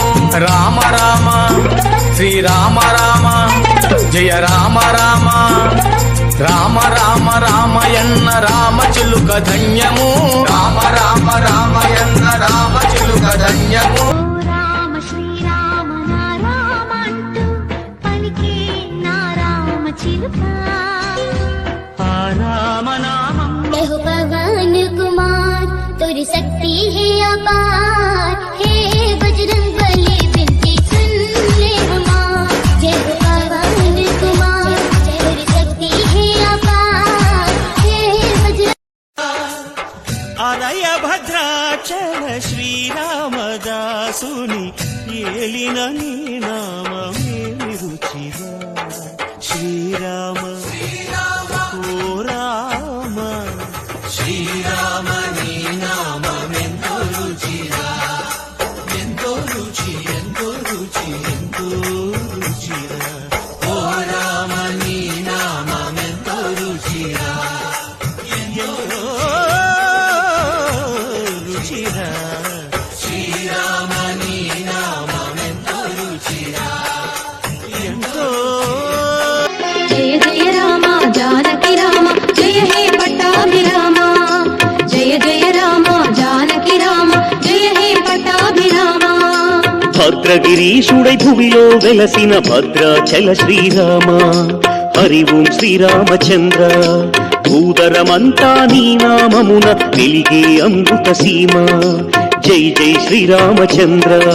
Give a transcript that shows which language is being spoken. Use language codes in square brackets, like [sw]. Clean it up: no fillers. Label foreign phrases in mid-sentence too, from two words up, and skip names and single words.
[te] రామ రామ శ్రీరామ రామ జయ రామ రామ, రామ రామ రామయన్న రామ చిలుక ధన్యము, రామ రామ రామయన్న రామ చిలుక ధన్యము. రామ శ్రీరామ నా రామ అంటూ పలికే నా రామ చిలుక. ఆ రామ నామం [hi] हो पवन कुमार तेरी शक्ति है अपार, हे बजरंग बली विनती सुन ले हमार. जय हो पवन कुमार तेरी शक्ति है अपार, हे बजरंग. [te] అనయ భద్రాచల శ్రీరామదాసుని ఏలిన నీ నామమే రుచిరా. శ్రీరామ ఓ రామ, శ్రీరామ నీ నామమెంతో రుచిరా, ఎంతో రుచి ఎంతో రుచి ఎంతో రుచిరా. ఓ రామ నీ నామమెంతో రుచిరా, ఎంతో రుచిరా. శ్రీరామ నీ నామమెంతో రుచిరా, ఎంతో. [hi] जय जय राम जानकी राम जय हे पट्टाभिराम, जय जय राम जानकी राम जय हे पट्टाभिराम. [te] భద్రగిరీశుడై భువిలో వెలసిన భద్రాచల శ్రీరామ, హరి ఓం శ్రీరామచంద్ర. భూధరమంతా నీ నామమున వెలిగే అమృత సీమ, జై జై శ్రీరామచంద్ర.